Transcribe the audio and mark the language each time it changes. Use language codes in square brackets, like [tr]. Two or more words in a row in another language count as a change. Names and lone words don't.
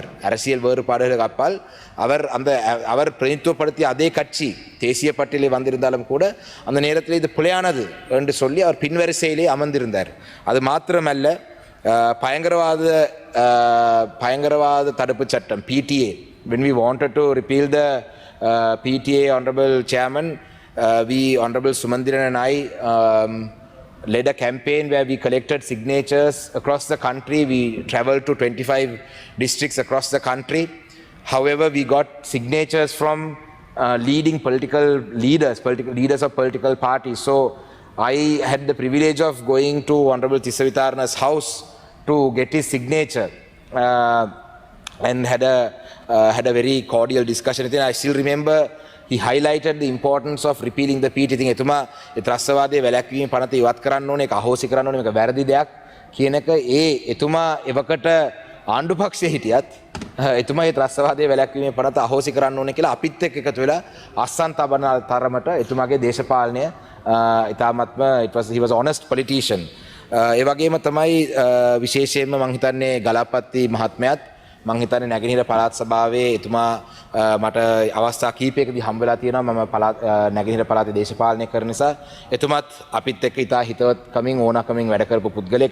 [ta] அரசியல் வேறுபாடுகளுக்கு அப்பால் அவர் பிரதித்துவப்படுத்திய அதே கட்சி தேசிய பட்டியலில் வந்திருந்தாலும் கூட அந்த நேரத்தில் இது பிழையானது என்று சொல்லி அவர் பின்வரிசையிலே அமர்ந்திருந்தார். அது மாத்திரமல்ல பயங்கரவாத தடுப்பு சட்டம் PTA, [en] when we wanted to repeal the PTA, Honorable Chairman, Honorable Sumandiran and I led a campaign where we collected signatures across the country. We traveled to 25 districts across the country. However, we got signatures from leading political leaders of political parties. So I had the privilege of going to Honorable Tissa Vitarana's house to get his signature. And had a very cordial discussion. I still remember he highlighted the importance of repealing the PET. [si] ඉතින් එතුමා ඒ ත්‍රස්තවාදයේ වැළැක්වීමේ පනත ඉවත් කරන්න ඕනේ, ඒක අහෝසි කරන්න ඕනේ, මේක වැරදි දෙයක් කියන එක එතුමා එවකට ආණ්ඩු පක්ෂයේ හිටියත් එතුමා මේ ත්‍රස්තවාදයේ වැළැක්වීමේ පනත අහෝසි කරන්න ඕනේ කියලා අපිත් එක්ක එකතු වෙලා අස්සන් තබන තරමට එතුමාගේ දේශපාලනය ඉතාමත්ම [en] he was honest politician. [si] ඒ වගේම තමයි විශේෂයෙන්ම මම හිතන්නේ ගලපත්ති මහත්මයාත් මම හිතන්නේ නැගෙනහිර පළාත් සභාවේ එතුමා මට අවස්ථා කීපයකදී හම්බ වෙලා තියෙනවා. මම නැගෙනහිර පළාතේ දේශපාලනය කරන නිසා එතුමත් අපිත් එක්ක ඉතා හිතවත් කමින් ඕනකමින් වැඩ කරපු පුද්ගලයෙක්.